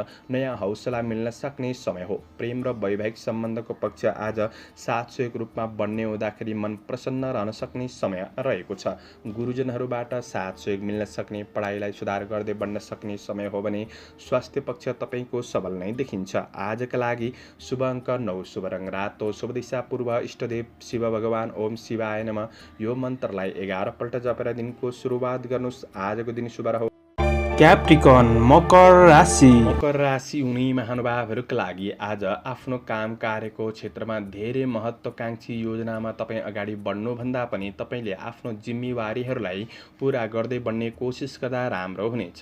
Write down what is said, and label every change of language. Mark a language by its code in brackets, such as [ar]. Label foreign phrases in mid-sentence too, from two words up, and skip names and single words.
[ne] नयाँ हौसला मिल्न सक्ने समय हो। प्रेम र वैवाहिक सम्बन्धको पक्ष आज साथ सहयोग रूपमा बढ्ने हुँदाखेरि मन प्रसन्न रहन सक्ने समय रहेको छ। गुरुजनहरूबाट साथ सहयोग मिल्न सक्ने, पढाइलाई सुधार गर्दै बढ्न सक्ने समय हो भने स्वास्थ्य पक्ष तपाईँको सबल नै देखिन्छ। आजका लागि शुभ अङ्क 9, शुभ रङ रातो, शुभ दिशा पूर्व, इष्टदेव शिव भगवान [sa] ओम शिवाय नमः [ne] यो मन्त्रलाई 11 पल्ट जपेर दिनको सुरुवात गर्नुहोस्। आजको दिन शुभ रहोस्। क्याप्रिकन मकर राशि। मकर राशि हुने महानुभावहरूका लागि आज आफ्नो काम कार्यको क्षेत्रमा धेरै महत्त्वकांक्षी योजनामा तपाईँ अगाडि बढ्नुभन्दा पनि तपाईँले आफ्नो जिम्मेवारीहरूलाई पूरा गर्दै बढ्ने कोसिस गर्दा राम्रो हुनेछ।